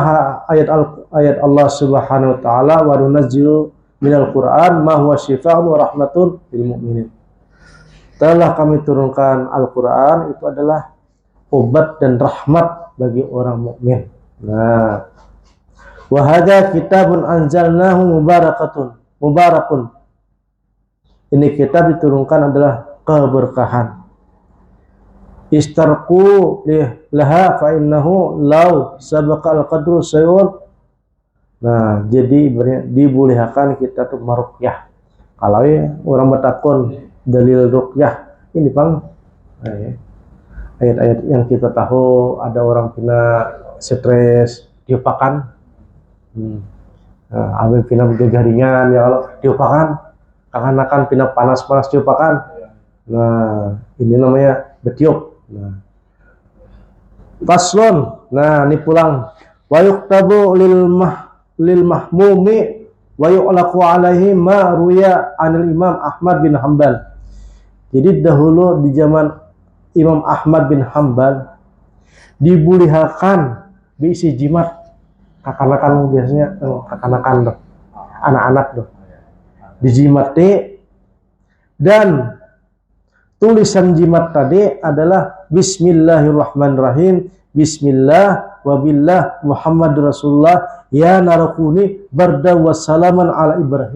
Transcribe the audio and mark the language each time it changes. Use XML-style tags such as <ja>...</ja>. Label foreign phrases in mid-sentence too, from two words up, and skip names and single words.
<ar>Ayat الله سبحانه وتعالى وننزل من القرآن ما هو شفاء ورحمة للمؤمنين.</ar> <id>Telah kami turunkan Al-Quran, itu adalah obat dan rahmat bagi orang mukmin. Nah,</id> <ar>وهذا كتاب أنزلناه مبارك.</ar> <id>Ini kitab diturunkan adalah keberkahan.</id> <ar>استرقوا لها فإنه لو سبق القدر شيء.</ar> <bjn>Nah, jadi dibolehkan kita tuh maruqyah. Kalau orang bertakun dalil ruqyah ini bang, ayat-ayat yang kita tahu ada orang pina stres diupakan, ambil pina garingan ya kalau diupakan, akan pina panas diupakan. Nah, ini namanya betiup. Nah, faslon. Nah, ini pulang.</bjn> <ar>ويكتب للمحموم ويعلق عليه ما روي عن الإمام أحمد بن حنبل.</ar> <bjn>Jadi dahulu di zaman Imam Ahmad bin Hanbal dibolehkan diisi jimat kakanakan, biasanya kakanakan tuh, anak-anak tuh dijimati, dan tulisan jimat tadi adalah Bismillahirrahmanirrahim,</bjn> <ar>بسم الله وبالله محمد رسول الله يا نار كوني بردا وسلاما على إبراهيم.</ar>